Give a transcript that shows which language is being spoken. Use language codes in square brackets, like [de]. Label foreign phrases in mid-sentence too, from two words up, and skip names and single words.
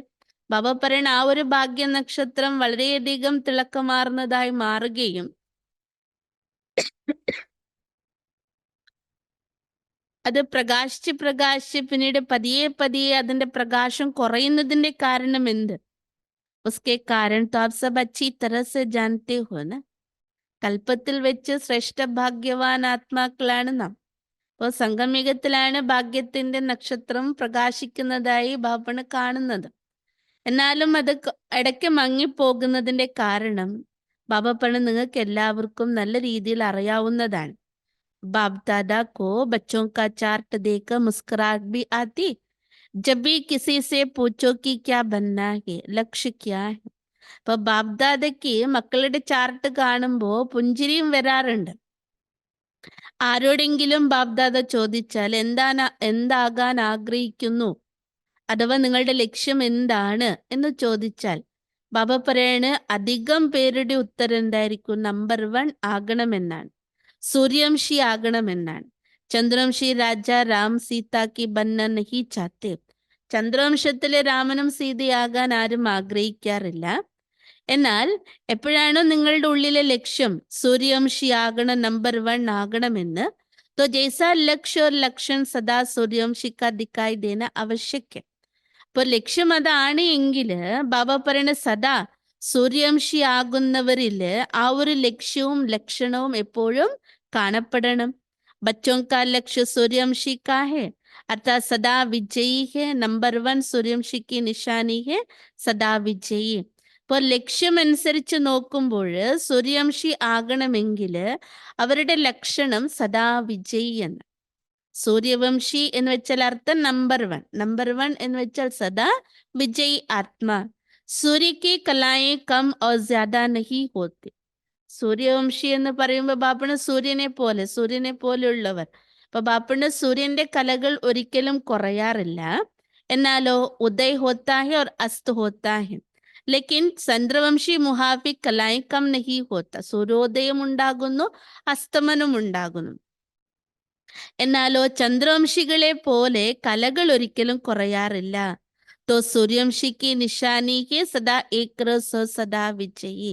[ml] ബാബ പറയുന്ന ആ ഒരു ഭാഗ്യ നക്ഷത്രം വളരെയധികം തിളക്കമാർന്നതായി മാറുകയും അത് പ്രകാശിച്ച് പിന്നീട് പതിയെ പതിയെ അതിന്റെ പ്രകാശം കുറയുന്നതിന്റെ കാരണം എന്ത്? [hi] उसके कारण तो आप सब अच्छी तरह से जानते हो ना. [ml] കൽപ്പത്തിൽ വെച്ച് ശ്രേഷ്ഠ ഭാഗ്യവാൻ ആത്മാക്കളാണ് നാം. അപ്പോൾ സംഗമികത്തിലാണ് ഭാഗ്യത്തിന്റെ നക്ഷത്രം പ്രകാശിക്കുന്നതായി ബാബണ് കാണുന്നത്. എന്നാലും അത് ഇടയ്ക്ക് മങ്ങിപ്പോകുന്നതിന്റെ കാരണം ബാബ പറഞ്ഞ നിങ്ങൾക്ക് എല്ലാവർക്കും നല്ല രീതിയിൽ അറിയാവുന്നതാണ്. [hi] बाप दादा को बच्चों का चार्ट देखकर मुस्कुराहट भी आती. जब भी किसी से पूछो कि क्या बनना है, लक्ष्य क्या है. [ml] അപ്പൊ ബാബ്ദാദയ്ക്ക് മക്കളുടെ ചാർട്ട് കാണുമ്പോ പുഞ്ചിരിയും വരാറുണ്ട്. ആരോടെങ്കിലും ബാബ്ദാദ ചോദിച്ചാൽ എന്താകാൻ ആഗ്രഹിക്കുന്നു അഥവാ നിങ്ങളുടെ ലക്ഷ്യം എന്താണ് എന്ന് ചോദിച്ചാൽ ബാബ പറയാണ് അധികം പേരുടെ ഉത്തരം എന്തായിരിക്കും? നമ്പർ 1 ആകണമെന്നാണ്, സൂര്യവംശി ആകണമെന്നാണ്. [hi] चंद्रवंशी राजा राम सीता की बनना नहीं चाहते. [ml] ചന്ദ്രവംശത്തിലെ രാമനും സീതയാകാൻ ആരും ആഗ്രഹിക്കാറില്ല. എന്നാൽ എപ്പോഴാണോ നിങ്ങളുടെ ഉള്ളിലെ ലക്ഷ്യം സൂര്യവംശി ആകണം, നമ്പർ 1 ആകണമെന്ന്, [hi] तो जैसा लक्ष्य और लक्षण सदा सूर्यवंशी का दिखाई देना आवश्यक है. [ml] അപ്പോൾ ലക്ഷ്യം അതാണ് എങ്കിൽ ബാബ പറയുന്ന സദാ സൂര്യവംശി ആകുന്നവരില് ആ ഒരു ലക്ഷ്യവും ലക്ഷണവും എപ്പോഴും കാണപ്പെടണം. [hi] बच्चों का लक्ष्य सूर्यवंशी का है अर्थात सदा विजयी है. नंबर 1 सूर्यवंशी की निशानी है सदा विजयी. [ml] അപ്പോൾ ലക്ഷ്യമനുസരിച്ച് നോക്കുമ്പോൾ സൂര്യവംശി ആകണമെങ്കിൽ അവരുടെ ലക്ഷണം സദാ വിജയി എന്ന്. സൂര്യവംശി എന്ന് വെച്ചാൽ അർത്ഥം നമ്പർ 1. നമ്പർ 1 എന്ന് വെച്ചാൽ സദാ വിജയ് ആത്മാ. [hi] सूर्य की कलाएँ कम और ज्यादा नहीं होती. [ml] സൂര്യവംശി എന്ന് പറയുമ്പോൾ ബാപ്പണ് സൂര്യനെ പോലെയുള്ളവർ. അപ്പൊ ബാപ്പണ് സൂര്യന്റെ കലകൾ ഒരിക്കലും കുറയാറില്ല. [hi] എന്നാലോ उदय होता है और अस्त होता है. लेकिन चंद्रवंशी मुआफ़िक कलाएँ कम नहीं होता. [ml] സൂര്യോദയം ഉണ്ടാകുന്നു, അസ്തമനം ഉണ്ടാകുന്നു. എന്നാലോ ചന്ദ്രവംശികളെ പോലെ കലകൾ ഒരിക്കലും കുറയാറില്ല. [hi] तो सूर्यवंशी की निशानी है सदा एकरस सदा विजयी.